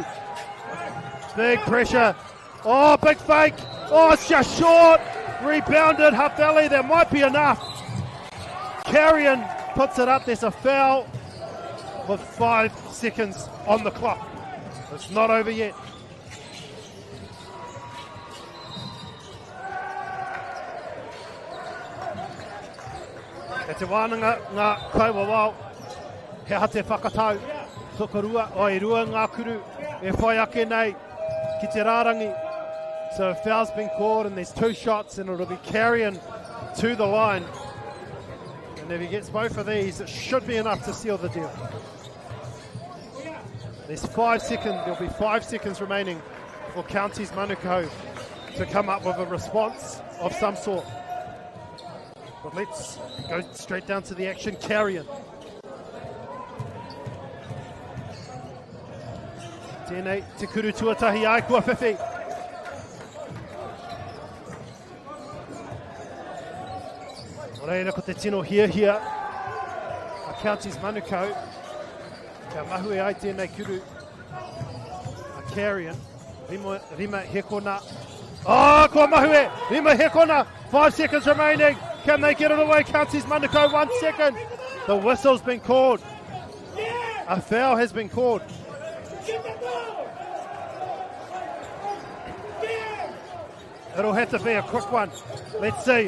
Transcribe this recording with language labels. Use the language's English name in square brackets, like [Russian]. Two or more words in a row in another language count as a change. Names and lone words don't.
[English] Big pressure. Oh, big fake. Oh, it's just short. Rebounded Hutt Valley. There might be enough. Carrion puts it up. There's a foul with 5 seconds on the clock. It's not over yet. [Māori] E te wānanga ngā kaua wao, he ha te whakatau, tokorua, o i rua ngā kuru, e whai ake nei, ki te rārangi. [English] So a foul's been called and there's 2 shots and it'll be Carrion to the line. And if he gets both of these, it should be enough to seal the deal. There's 5 seconds, there'll be 5 seconds remaining for Counties Manukau to come up with a response of some sort. But let's go straight down to the action. Carrion. [Māori] Tēnei te kuru tuatahi ai kua whiwhi. O reira ko te tino hia. A Counties Manukau. Kia mahue ai tēnei kuru. A Carrion. Rima hekona. Oh, kua mahue. Rima hekona. [English] 5 seconds remaining. Can they get it away? Counties Manukau, 1 second. The whistle's been called. A foul has been called. It'll have to be a quick one. Let's see.